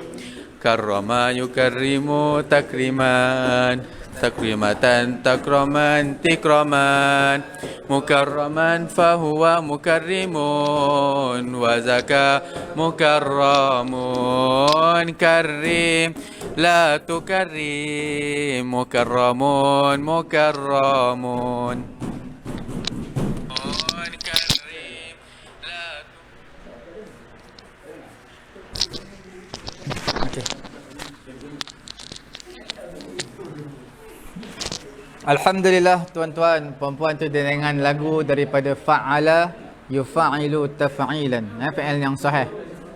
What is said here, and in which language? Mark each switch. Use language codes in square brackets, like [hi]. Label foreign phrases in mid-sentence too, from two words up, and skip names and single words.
[ar] كرّم يكرّم تكريما، تكرمة تكراما تكراما، مكرّما فهو مكرّم، وذاك مكرّم. كرّم لا تكرّم، مكرّم مكرّم. كرّم لا [ms] Alhamdulillah tuan-tuan, puan-puan tu dengan lagu daripada [ar] فعّل يفعّل تفعيلا. [ms] Fi'il yang sahih.